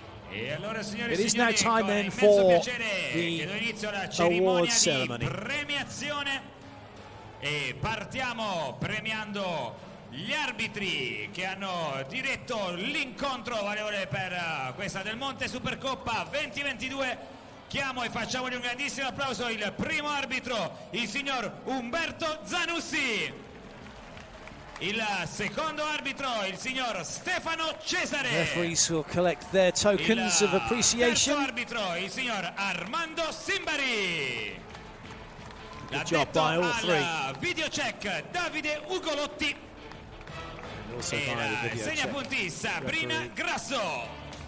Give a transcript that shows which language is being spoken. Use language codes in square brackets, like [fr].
[en] It is now time then for the award ceremony. [it] Premiazione, e partiamo premiando gli arbitri che hanno diretto l'incontro valevole per questa Del Monte Supercoppa 2022. Chiamo e facciamogli un grandissimo applauso il primo arbitro, il signor Umberto Zanussi. Il secondo arbitro, il signor Stefano Cesare. [en] Referees will collect their tokens of appreciation. [it] Il terzo arbitro, il signor Armando Simbari. [en] Good job by all three. Video check Davide Ugolotti. And also by the video [it] segnapunti [en] check [it] Sabrina [en] referee. [it] Grasso.